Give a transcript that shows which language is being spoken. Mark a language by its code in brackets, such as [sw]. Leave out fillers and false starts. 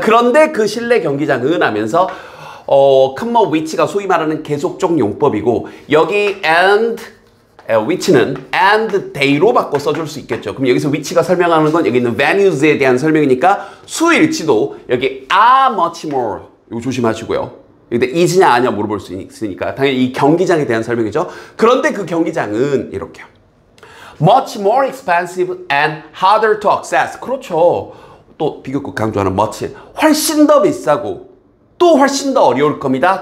[ko] 그런데 그 실내 경기장은 하면서 컴머 위치가 소위 말하는 계속적 용법이고 여기 and 위치는 and day로 바꿔 써줄 수 있겠죠. 그럼 여기서 위치가 설명하는 건 여기 있는 venues에 대한 설명이니까 수일치도 여기 [en] much more [ko] 이거 조심하시고요. 근데 is냐 아냐 물어볼 수 있으니까 당연히 이 경기장에 대한 설명이죠. 그런데 그 경기장은 이렇게요. [en] much more expensive and harder to access. [ko] 그렇죠. 또 비교급 강조하는 much 훨씬 더 비싸고 또 훨씬 더 어려울 겁니다.